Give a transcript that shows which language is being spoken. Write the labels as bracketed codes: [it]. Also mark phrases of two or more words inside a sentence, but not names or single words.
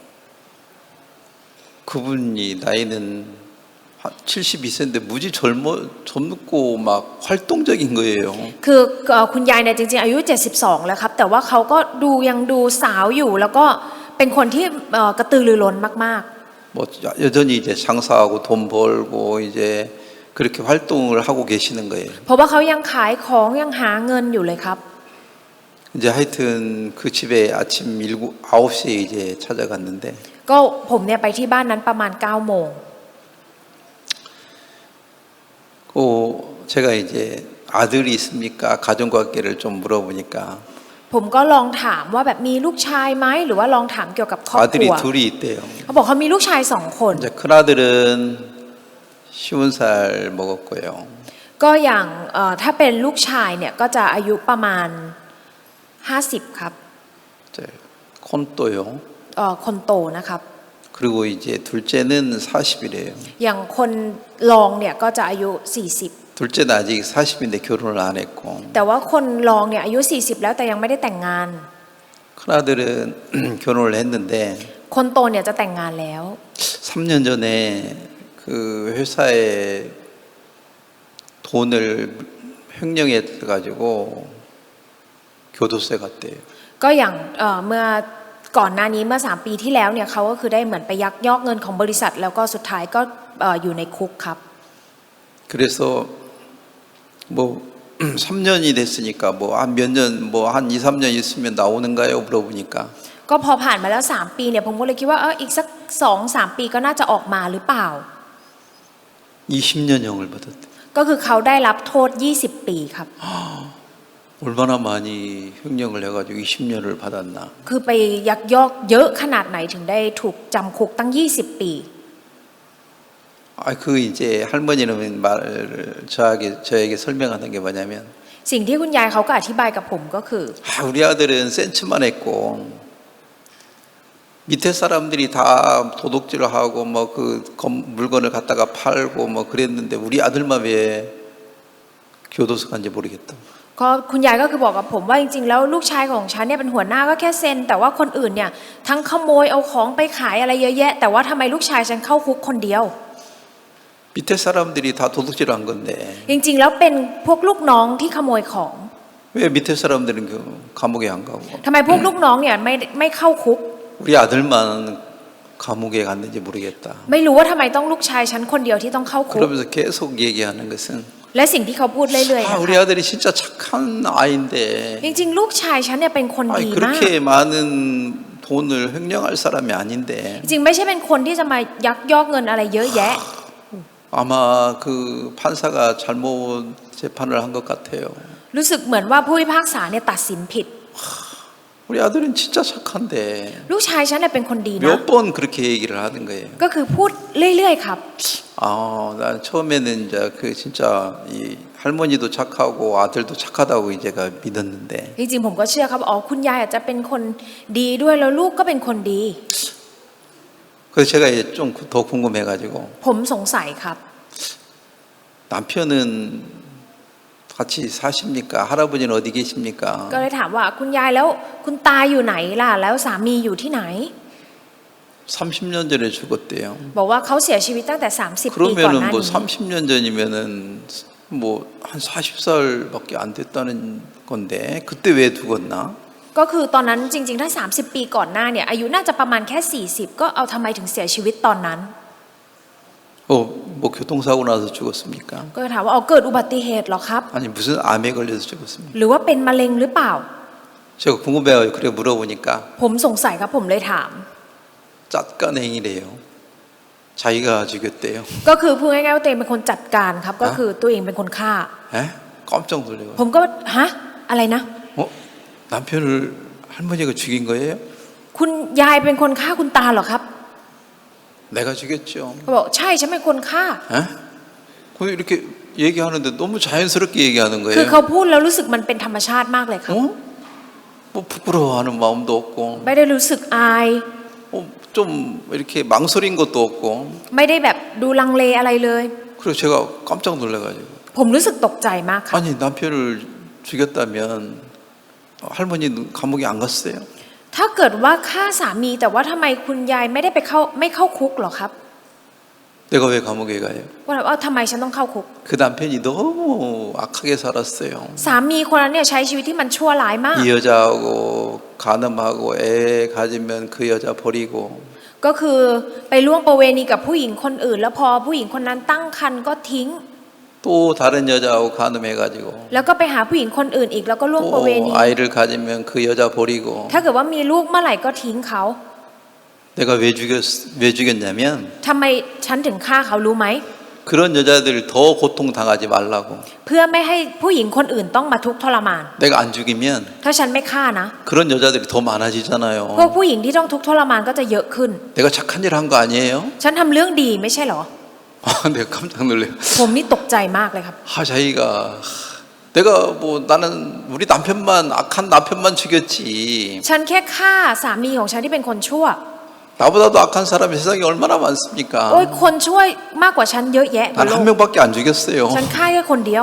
[ko] 그분이 나이는 한 72세인데 무지 젊고 막 활동적인 거예요. [th] คือคุณยายเนี่ยจริงๆอายุ72แล้วครับแต่ว่าเขาก็ยังดูสาวอยู่แล้วก็เป็นคนที่กระตือรือร้นมาก [ko] 뭐 여전히 이제 장사하고 돈 벌고 이제 그렇게 활동을 하고 계시는 거예요. [th] ๆเพราะว่าเขายังขายของยังหาเงินอยู่เลยครับ [ko] 이제 하여튼 그 집에 아침 9시에 이제 찾아갔는데 [th] ก็ผมเนี่ยไปที่บ้านนั้นประมาณ9โมง [ko] 제가 이제 아들이 있습니까? 가정관계를 좀 물어보니까 [th] ผมก็ลองถามว่าแบบมีลูกชายไหมหรือว่าลองถามเกี่ยวกับครอบครั [ko] 아들이 [th] ว [ko] 둘이 있대요. [th] เขาบอกเขามีลูกชาย2 คน [ko] 이제 큰아들은 50살 먹었고요. [th] ก็อย่างถ้าเป็นลูกชายเนี่ยก็จะอายุประมาณ50ครับ [ko] 이제 콘또요. [th] คนโตนะครับ [ko] 그리고 이제 둘째는 40이래요. [th] อย่างคนรองเนี่ยก็จะอายุ40 [ko] 둘째는 아직 40인데 결혼을 안 했고 [th] แต่ว่าคนรองเนี่ยอายุ40แล้วแต่ยังไม่ได้แต่งงาน [ko] 큰아들은 결혼을 했는데 [th] คนโตเนี่ยจะแต่งงานแล้ว [ko] 3년 전에 그 회사에 돈을 횡령해 가지고 교도소에 갔대요. [th] ก็อย่างเมื่อก่อนหน้านี้เมื่อ3 ปีที่แล้วเนี่ยเขาก็คือได้เหมือนไปยักยอกเงินของบริษัทแล้วก็สุดท้ายก็อยู่ในคุกครับ [ko] 그래서 뭐 3년이 됐으니까 뭐 한 몇 년 뭐 한 2, 3년 있으면 나오는가요? 물어보니까 [th] ก็พอผ่านมาแล้ว3 ปีเนี่ยผมก็เลยคิดว่าอีกสัก 2-3 ปีก็น่าจะออกมาหรือเปล่า [ko] 20년형을 받았대. [th] ก็คือเขาได้รับโทษ20 ปีครับ [ko] 얼마나 많이 횡령을 해가지고 20년을 받았나. [th] คือไปยักยอกเยอะขนาดไหนถึงได้ถูกจำคุกตั้ง20 ปี [ko] 그 이제 할머니는 말을 저에게 설명하는 게 뭐냐면 [th] สิ่งที่คุณยายเขาก็อธิบายกับผมก็คือ [ko] 우리 아들은 센치만 했고 밑에 사람들이 다 도둑질을 하고 뭐 그 물건을 갖다가 팔고 뭐 그랬는데 우리 아들만 왜 교도소 간지 모르겠다. [th] ก็คุณยายก็คือบอกกับผมว่าจริงๆแล้วลูกชายของฉันเนี่ยเป็นหัวหน้าก็แค่เซ็นแต่ว่าคนอื่นเนี่ยทั้งขโมยเอาของไปขายอะไรเยอะแยะแต่ว่าทำไมลูกชายฉันเข้าคุกคนเดียว [ko] 밑에 사람들이 다 도둑질을 한 건데 [th] จริงๆแล้วเป็นพวกลูกน้องที่ขโมยของ [ko] 왜 밑에 사람들은 감옥에 안 가고 [th] ทำไมพวกลูกน้องเนี่ยไม่เข้าคุก [ko] 우리 아들만 감옥에 갔는지 모르겠다. [th] ไม่รู้ว่าทำไมต้องลูกชายฉันคนเดียวที่ต้องเข้าคุก [ko] 그러면서 계속 얘기하는 것은 [th] และสิ่งที่เขาพูดเรื่อยๆนะ [ko] 우리 [th] คะ [ko] 아들이 진짜 착한 아이인데 [th] จริงๆลูกชายฉันเนี่ยเป็นคนดีมาก [ko] 그렇게 많은 돈을 횡령할 사람이 아닌데 [th] จริงๆไม่ใช่เป็นคนที่จะมายักยอกเงินอะไรเยอะแยะ [ko] 아마 그 판사가 잘못 재판을 한 것 같아요. [th] รู้สึกเหมือนว่าผู้พิพากษาเนี่ยตัดสินผิด [ko] 우리 아들은 진짜 착한데 [th] ลูกชายฉันเนี่ยเป็นคนดีนะ [ko] 몇 번 그렇게 얘기를 하는 거예요. [th] ก็คือพูดเรื่อยๆครับ [ko] 난 처음에는 이제 그 진짜 이 할머니도 착하고 아들도 착하다고 이제가 믿었는데 [th] จริงๆผมก็เชื่อครับอ๋อคุณยายอาจจะเป็นคนดีด้วยแล้วลูกก็เป็นคนดี [ko] 그래서 제가 이제 좀 더 궁금해가지고 [th] ผมสงสัยครับ [ko] 남편은 같이 사십니까? 할아버지는 어디 계십니까? [th] ก็เลยถามว่าคุณยายแล้วคุณตาอยู่ไหนล่ะแล้วสามีอยู่ที่ไหน [ko] 30년 전에 죽었대요. [th] บอกว่าเขาเสียชีวิตตั้งแต่30 ปีก่อนห [ko] 그러면은 [th] น้า [ko] 뭐 [th] นี้ [ko] 30년 전이면은 뭐 한 40살밖에 안 됐다는 건데 그때 왜 죽었나? [th] ก็คือตอนนั้นจริงๆถ้า30 ปีก่อนหน้าเนี่ยอายุน่าจะประมาณแค่40ก็เอาทำไมถึงเสียชีวิตตอนนั้น [ko] 뭐 교통사고 나서 죽었습니까? [th] ก็ถามว่าเอาเกิดอุบัติเหตุเหรอครับ [ko] 아니 무슨 암에 걸려서 죽었습니까? [th] หรือว่าเป็นมะเร็งหรือเปล่า [ko] 제가 궁금해가지고 그래 물어보니까 [th] ผมสงสัยครับผมเลยถาม [ko] 잣간행이래요. 자기가 죽였대요. [th] ก็คือพูดง่ายๆว่าตัวเองเป็นคนจัดการครับก็คือตัวเองเป็นคนฆ่า [ko] 에? 깜짝 놀래요. [th] ผมก็ฮะอะไรนะ [ko] 남편을 할머니가 죽인 거예요? [th] คุณยายเป็นคนฆ่าคุณตาเหรอครับ [ko] 내가 죽였죠. [th] เขาบอกใช่ฉันเป็นคนฆ่า [ko] 에? 그럼 이렇게 얘기하는데 너무 자연스럽게 얘기하는 [th] คือ [ko] 거예요. [th] เขาพูดแล้วรู้สึกมันเป็นธรรมชาติมากเลยครับ [ko] 뭐 부끄러워하는 마음도 없고, [th] ไม่ได้รู้สึกอาย [ko] 좀 이렇게 망설인 것도 없고, [th] ไม่ได้แบบดูลังเลอะไรเลย [ko] 그래서 제가 깜짝 놀래가지고, [th] ผมรู้สึกตกใจมากครับ [ko] 아니 남편을 죽였다면 할머니 감옥에 안 갔어요? [th] ถ้าเกิดว่าฆ่าสามีแต่ว่าทำไมคุณยายไม่ได้ไม่เข้าคุกหรอครับ [ko] 내가 왜 감옥에 가요? [th] ว่าทำไมฉันต้องเข้าคุก [ko] 그 남편이 너무 악하게 살았어요. [th] สามีคนนั้นเนี่ยใช้ชีวิตที่มันชั่วร้ายมาก [ko] 이 여자하고 간음하고 애 가지면 그 여자 버리고, [th] ก็คือไปล่วงประเวณีกับผู้หญิงคนอื่น แล้วพอผู้หญิงคนนั้นตั้งครรภ์ก็ทิ้ง [ko] 또 다른 여자하고 간음해가지고, [th] แล้วก็ไปหาผู้หญิงคนอื่นอีกแล้วก็ล่วงประเว [ko] 또 [th] ณี [ko] 아이를 가지면 그 여자 버리고. [th] ถ้าเกิดว่ามีลูกเมื่อไหร่ก็ทิ้งเขา [ko] 내가 왜 죽였냐면 [th] ทำไมฉันถึงฆ่าเขารู้ไหม [ko] 그런 여자들 더 고통 당하지 말라고. [th] เพื่อไม่ให้ผู้หญิงคนอื่นต้องมาทุกข์ทรมาน [ko] 내가 안 죽이면 [th] ถ้าฉันไม่ฆ่านะ [ko] 그런 여자들이 더 [th] พวก [ko] 많아지잖아요. [th] ผู้หญิงที่ต้องทุกข์ทรมานก็จะเยอะขึ้น [ko] 내가 착한 일 한 거 아니에요? [th] ฉันทำเรื่องดีไม่ใช่เหรอ [ko] 내가 깜짝 놀래요. [th] ผมนี่ตกใจมากเลยครับ [ko] 자기가 내가 뭐 나는 우리 남편만 악한 남편만 죽였지. [th] ฉันแค่ฆ่าสามีของฉันที่เป็นคนชั่ว [ko] 나보다도 악한 사람이 세상에 얼마나 [th] โอ้ย [ko] 많습니까? [th] คนชั่วมากกว่าฉันเยอะแยะบน [ko] 난 [th] โล [ko] 한 [th] ก [ko] 명밖에 안 죽였어요. [th] ฉันฆ่าแค่คนเดียว